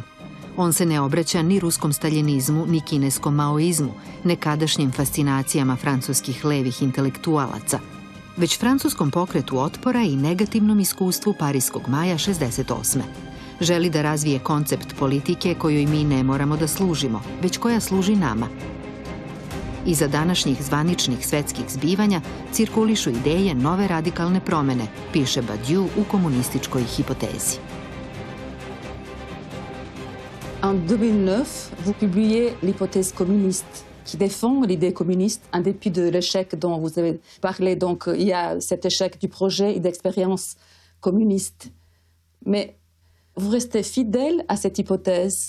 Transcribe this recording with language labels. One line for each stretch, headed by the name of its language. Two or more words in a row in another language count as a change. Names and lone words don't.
Serbian: On se ne obraća ni ruskom staljinizmu, ni kineskom maoizmu, nekadašnjim fascinacijama francuskih levih intelektualaca, već francuskom pokretu otpora i negativnom iskustvu Pariskog maja 68. Želi da razvije koncept politike kojoj mi ne moramo da služimo, već koja služi nama. Iza današnjih zvaničnih svetskih zbivanja cirkulišu ideje nove radikalne promene, piše Badiou u komunističkoj hipotezi.
French: En 2009, vous publiez l'hypothèse communiste qui défend l'idée communiste en dépit de l'échec dont vous avez parlé. Donc il y a cet échec du projet et d'expérience communiste. Mais vous restez fidèle à cette hypothèse.